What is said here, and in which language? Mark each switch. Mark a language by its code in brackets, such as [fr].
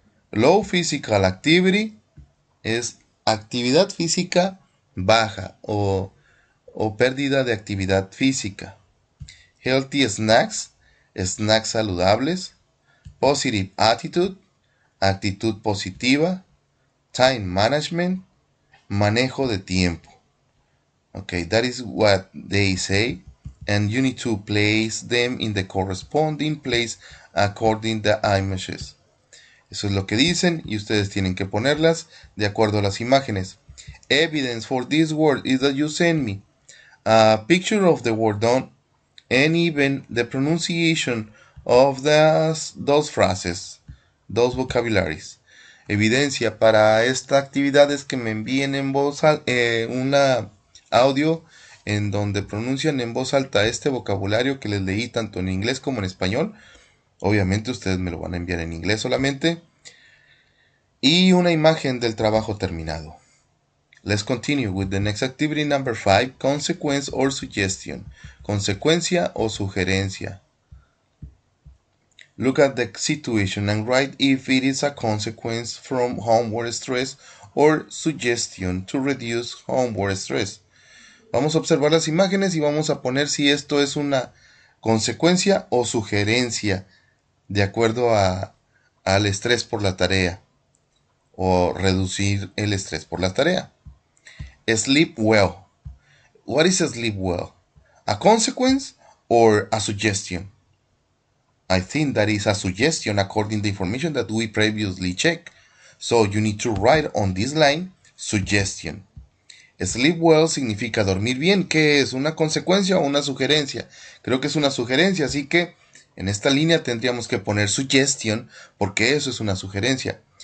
[en] Low physical activity [es] es actividad física baja o pérdida de actividad física. [en] Healthy snacks, [es] snacks saludables. [en] Positive attitude, [es] actitud positiva. [en] Time management, [es] manejo de tiempo. [en] Okay, that is what they say, and you need to place them in the corresponding place according to the images. [es] Eso es lo que dicen y ustedes tienen que ponerlas de acuerdo a las imágenes. [en] Evidence for this word is that you send me a picture of the word done and even the pronunciation of those phrases, those vocabularies. [es] Evidencia para esta actividad es que me envíen en voz una audio en donde pronuncian en voz alta este vocabulario que les leí tanto en inglés como en español. Obviamente ustedes me lo van a enviar en inglés solamente. Y una imagen del trabajo terminado. [en] Let's continue with the next activity number 5, consequence or suggestion. [es] Consecuencia o sugerencia. [en] Look at the situation and write if it is a consequence from homework stress or suggestion to reduce homework stress. [es] Vamos a observar las imágenes y vamos a poner si esto es una consecuencia o sugerencia de acuerdo al estrés por la tarea o reducir el estrés por la tarea. [en] Sleep well. What is sleep well? A consequence or a suggestion? I think that is a suggestion according to the information that we previously checked. So you need to write on this line, suggestion. Sleep well [es] significa dormir bien. ¿Qué es? ¿Una consecuencia o una sugerencia? Creo que es una sugerencia, así que en esta línea tendríamos que poner suggestion porque eso es una sugerencia.